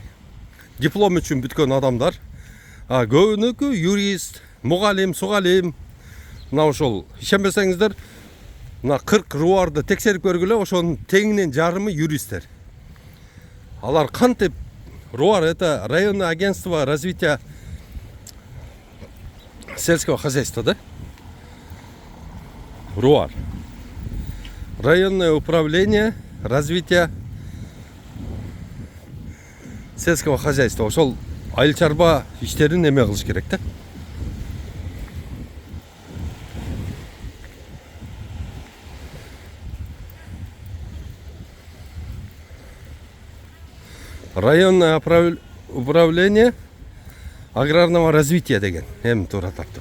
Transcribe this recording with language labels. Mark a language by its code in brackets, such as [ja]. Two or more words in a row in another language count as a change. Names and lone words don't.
[ky] Диплом үчүн бүткөн адамдар. Көбүнүкү юрист, мугалим, сугалим. Мына ошол ишенбесеңиздер, мына 40 руарды текшерип көргүлө, ошонун теңинен жарымы юристтер. Алар кантип [ru] руар это районное агентство развития сельского хозяйства, да? Руар. Районное управление развития сельского хозяйства. [ky] Ошол айыл чарба иштерин эме кылыш керек да. [ru] Районное управление аграрного развития [ky] деген эми туура таптым.